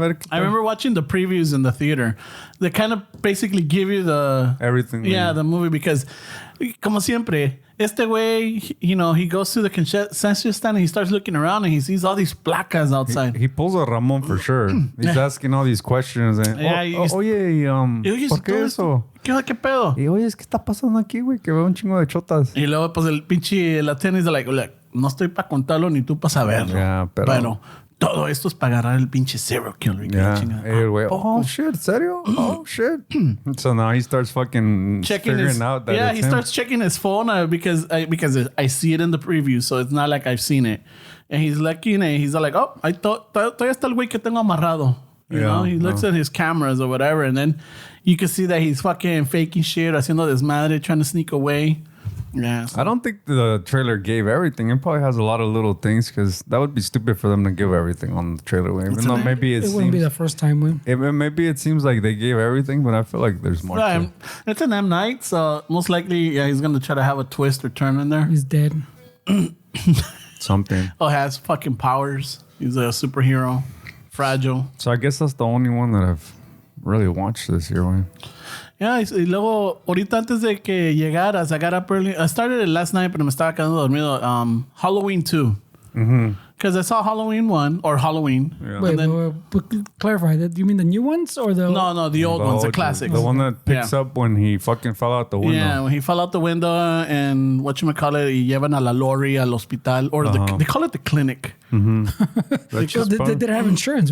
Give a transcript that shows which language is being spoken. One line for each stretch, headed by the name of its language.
English: I remember watching the previews in the theater. They kind of basically give you the everything. yeah, the movie, because
Spanish: como siempre, este
English: way, you know, he goes to the concession stand and he starts looking around and he sees all these placas outside. He pulls a Ramon for sure. He's asking all these questions. And, Yeah, you just-
Spanish: oye, Oye, ¿por qué todo eso? ¿Qué onda, qué pedo? Y oye, ¿qué está pasando aquí, güey? Que veo un chingo de chotas. Y luego, pues, el pinche latino
English: is like, look,
Spanish: no estoy para contarlo ni tú para saberlo.
English: Yeah,
Spanish: pero todo esto es para agarrar el pinche serial killer.
English: Yeah. Hey, wait, Oh, shit,
Spanish: serio?
English: Oh, shit. So now he starts fucking figuring out that it's he him. starts checking his phone because I see it in the preview, so it's not like I've seen it. And he's looking and he's like,
Spanish: oh, todavía está el güey que tengo amarrado.
English: You know, he looks at his cameras or whatever, and then you can see that he's fucking faking shit,
Spanish: haciendo desmadre,
English: trying to sneak away. Yeah. I don't think the trailer gave everything. It probably has a lot of little things because that would be stupid for them to give everything on the trailer. Even though maybe It wouldn't be the first time. maybe it seems like they gave everything, but I feel like there's more. Yeah, it's an M. Night, so most likely, he's going to try to have a twist or turn in there. He's dead. Something. Oh, has fucking powers. He's a superhero. Fragile. So I guess that's the only one that I've really watched this year, man.
Spanish: Yeah, y luego, ahorita antes de que llegaras,
English: I got up early. I started it last night,
Spanish: pero me estaba quedando dormido.
English: Halloween 2. Because I saw Halloween 1, or Halloween. Yeah. Wait, clarify that. Do you mean the new ones or the... No, the old ones, the classics. The one that picks up when he fucking fell out the window. Yeah, when he fell out the window and whatchamacallit,
Spanish: y llevan a la lorry al hospital.
English: Or they call it the clinic. They didn't have insurance.